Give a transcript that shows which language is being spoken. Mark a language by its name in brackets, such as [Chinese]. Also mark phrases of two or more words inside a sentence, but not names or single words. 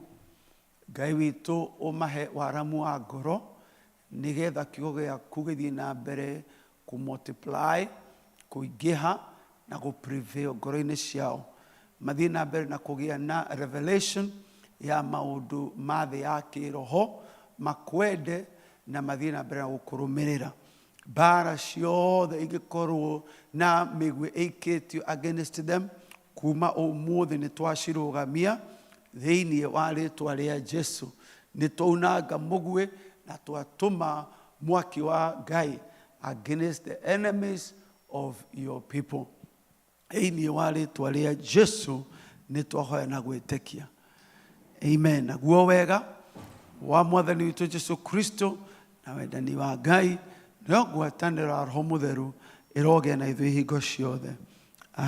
[Kikuyu] Ngai witu umahe waramu wa ngoro nigetha kiugo giaku githie na mbere ku multiply, kuingiha na ku prevail ngoro-ini ciao. Mathie na mbere na kugia na revelation ya maundu ma thi ya kiroho, makwende na mathie na mbere na gukurumirira. Bara ciothe ingikorwo na migwi ikitio [English] against them, [Kikuyu] kuma umuthi ni twacirugamia thiini wa ritwa ria Jesu. Ni twaunanga mugwe na twatuma mwaki wa Ngai [English] against the enemies of your people. [Kikuyu] Thiini wa ritwa ria Jesu ni twahoya na gwitikia. Amen. Naguo wega wa Mwathani witu Jesu Kristo na wendani wa Ngai no ngwatanĩro Roho Mũtheru iroge na ithuĩ hingo ciothe.